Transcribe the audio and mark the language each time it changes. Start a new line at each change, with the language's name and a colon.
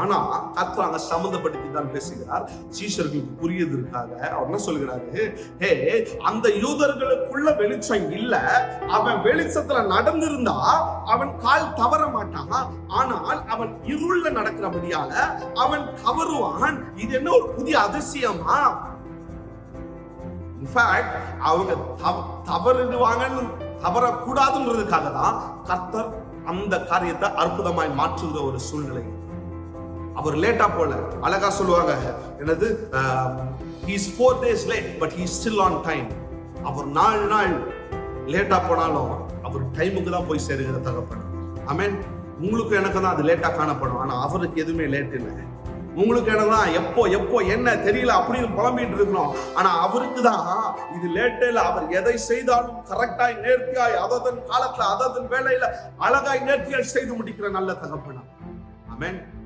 Tamil: ஆனா கர்த்தர் அங்க சம்பந்தப்படுத்தி தான் பேசுகிறார். சீஷர்களுக்கு புரியதற்காக அவர் என்ன சொல்கிறாரு, அந்த யூதர்களுக்குள்ள வெளிச்சம் இல்ல, அவன் வெளிச்சத்துல நடந்திருந்தா அவன் கால் தவற மாட்டான், ஆனால் அவன் இருள்ல நடக்கிறபடியால அவன் தவறுவான். இது என்ன ஒரு புதிய அதிசயமா? இன்ஃபேக்ட் அவங்க தவறுவாங்கன்னு தவறக்கூடாதுன்றதுக்காக தான் கர்த்தர் அந்த காரியத்தை அற்புதமாய் மாற்றுகிற ஒரு சூழ்நிலை. அவர் லேட்டா போல, அழகா சொல்லுவாங்க, என்னது,
English: he is 4 days late but he is still on time.
Tamil: அவர் 4 நாள் லேட்டா போனாலும் அவர் டைமுக்கு தான் போய் சேருகிற தகப்பன். ஆமென். உங்களுக்கு எனக்கு தான் அது லேட்டா காணப்படும், ஆனா அவருக்கு எதுவுமே லேட் இல்லை. உங்களுக்கு என்னதான் எப்போ எப்போ என்ன தெரியல அப்படின்னு புலம்பிட்டு இருக்கிறோம். ஆனா அவருக்கு தான் இது லேட்டே இல்ல. அவர் எதை செய்தாலும் கரெக்டாய் நேர்த்தியாய் அதன் காலத்துல அதன் வேலையில அழகாய் நேர்த்தியாய் செய்து முடிக்கிற நல்ல தகப்பனா. ஆமென்.